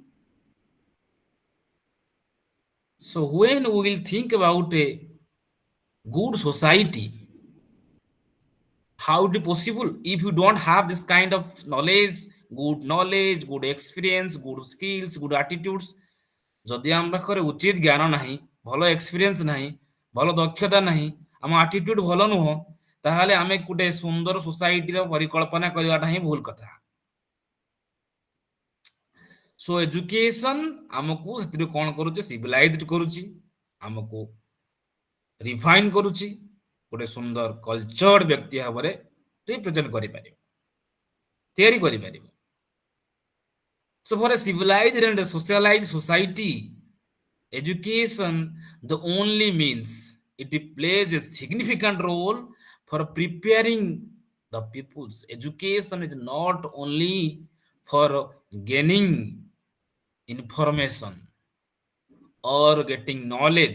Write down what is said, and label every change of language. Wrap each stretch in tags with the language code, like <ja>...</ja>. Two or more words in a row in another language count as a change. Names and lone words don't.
<en>So when we will think about a good society, how it is possible if you don't have this kind of knowledge, good experience, good skills, good attitudes?</en> <or>ଯଦି ଆମ ପାଖରେ ଉଚିତ ଜ୍ଞାନ ନାହିଁ, ଭଲ ଏକ୍ସପିରିଏନ୍ସ ନାହିଁ, ଭଲ ଦକ୍ଷତା ନାହିଁ, ଆମ ଆଟିଟ୍ୟୁଡ ଭଲ ନୁହଁ, ତାହେଲେ ଆମେ ଗୋଟେ ସୁନ୍ଦର ସୋସାଇଟିର ପରିକଳ୍ପନା କରିବାଟା ହିଁ ଭୁଲ କଥା।</or> <en>so education</en> <or>ଆମକୁ ସେଥିରୁ କଣ କରୁଛି? ସିଭିଲାଇଜଡ କରୁଛି, ଆମକୁ ରିଫାଇନ କରୁଛି, ଗୋଟେ ସୁନ୍ଦର କଲଚର୍ଡ ବ୍ୟକ୍ତି ଭାବରେ ରିପ୍ରେଜେଣ୍ଟ କରିପାରିବ, ତିଆରି କରିପାରିବ।</or> <en>So for a civilized and a socialized society, education the only means. It plays a significant role for preparing the peoples. Education is not only for gaining information or getting knowledge.</en>